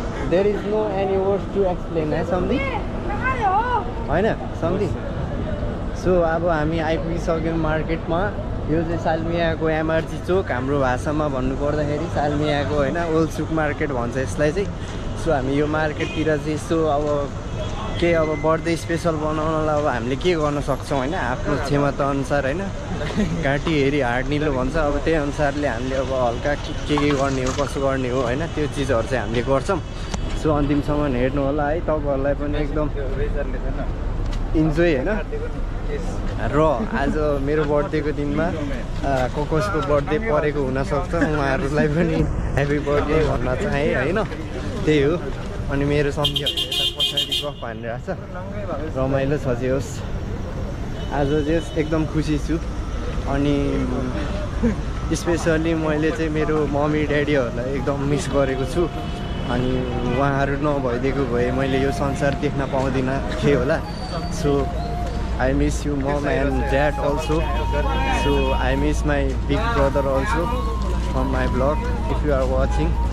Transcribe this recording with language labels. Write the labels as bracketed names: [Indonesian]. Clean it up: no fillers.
[English] there is no any words to explain है सम्धी [Nepali] होइन सम्धी। So अब हामी आइपुगिसक्यौँ मार्केटमा। यो चाहिँ सालमियाको एमआरजी चोक, हाम्रो भाषामा भन्नुपर्दाखेरि सालमियाको होइन ओल्ड सुक मार्केट भन्छ यसलाई चाहिँ। सो हामी यो मार्केटतिर चाहिँ यसो अब के अब बर्थडे स्पेसल बनाउनलाई अब हामीले के गर्न सक्छौँ होइन, आफ्नो क्षमता अनुसार होइन। घाँटी हेरी हाड निलो भन्छ, अब त्यही अनुसारले हामीले अब हल्का के गर्ने हो कसो गर्ने हो होइन, त्यो चिजहरू चाहिँ हामीले गर्छौँ। सो अन्तिमसम्म हेर्नु होला है, तपाईँहरूलाई पनि एकदम इन्जोय होइन। र आज मेरो बर्थडेको दिनमा कोकोसको बर्थडे परेको हुनसक्छ, उहाँहरूलाई पनि ह्याप्पी बर्थडे भन्न चाहेँ होइन। त्यही हो। अनि मेरो सम्झीहरूले यता पछाडि गफ हानिरहेको छ, रमाइलो छ जे होस्। आज चाहिँ एकदम खुसी छु। अनि स्पेसली मैले चाहिँ मेरो मम्मी ड्याडीहरूलाई एकदम मिस गरेको छु। अनि उहाँहरू नभइदिएको भए मैले यो संसार देख्न पाउँदिनँ थिएँ होला। [English] So I miss you mom and dad also. So I miss my big brother also from my vlog if you are watching.